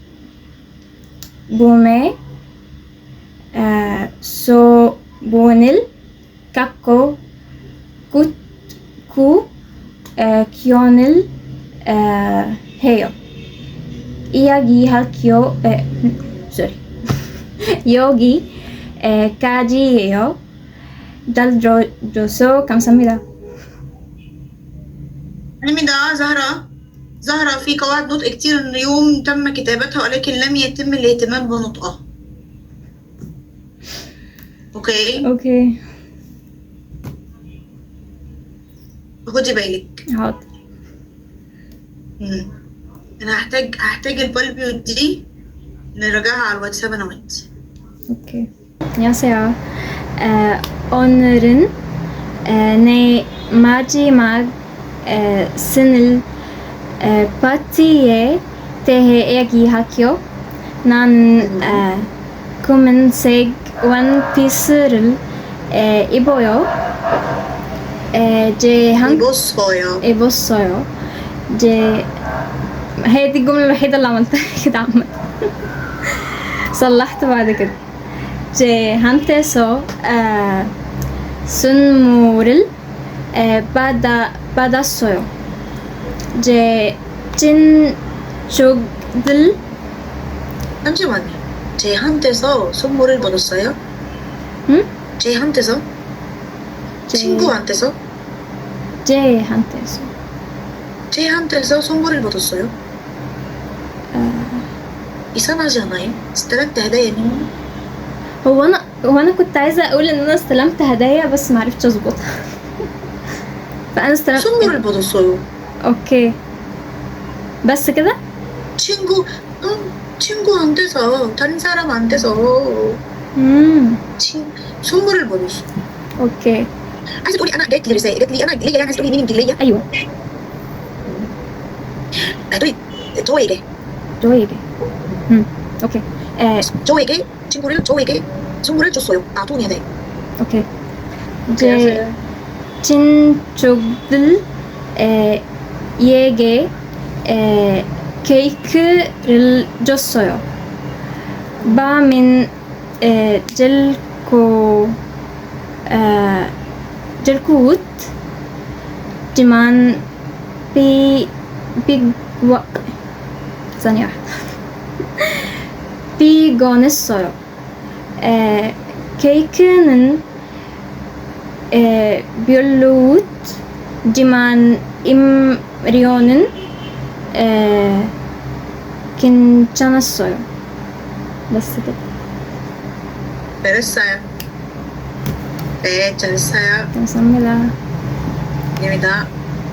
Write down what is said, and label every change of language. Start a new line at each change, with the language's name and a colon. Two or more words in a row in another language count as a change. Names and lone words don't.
Korean: 봄에 소원을 갖고 기원을 해요. 이야기할게요. 여기까지예요. 잘 들어줘서 감사합니다.
Arabic: حميدة زهرة في قواعد نطق كتير اليوم تم كتابتها ولكن لم يتم الاهتمام بنطقها. اوكي اوكي خدي بالك. حاضر. انا هحتاج البالبيو دي نراجعها على الواتساب انا وانت.
Korean: 오케이. 안녕하세요. 오늘은 내 마지막 생일 파티에 대해 이야기할게요. 난 검은색 원피스를 입어요. 입었어요.
Arabic: هي دي الجملة الوحيدة اللي عملتها كده عامة. صلحت بعد كده.
Korean: 한테서 선물을 받았어요. 친척들 잠시만요. 제한테서 선물을 받았어요? 응? 제한테서? 친구한테서? 제한테서 선물을 받았어요? 이상하지 않아요?
Arabic: استلمت هدايا منه؟ هو انا كنت عايزه اقول ان انا استلمت هدايا بس ما عرفتش اظبطها. فانا استلمت
Korean: 선물을 받았어요.
Arabic: اوكي بس كده.
Korean: 친구한테서 다른 사람한테서 선물을 받았어.
Arabic: اوكي. عايزه تقولي انا جات لي رساله، جات لي انا ليا، يعني عايزه تقولي مين ليا؟ ايوه هتقولي 저에게 اوكي.
Korean: 저에게 저에게 선물을 줬어요. 돈이 돼. 오케이. 친척들에게 케이크를 줬어요. 밤은 즐거웠지만
Arabic: ثانية واحدة.
Korean: 피곤했어요. 케이크는 별로였지만 임리오는 괜찮았어요.
Arabic: بس كده.
Korean: 잘했어요. 네, 잘했어요. 감사합니다. 감사합니다.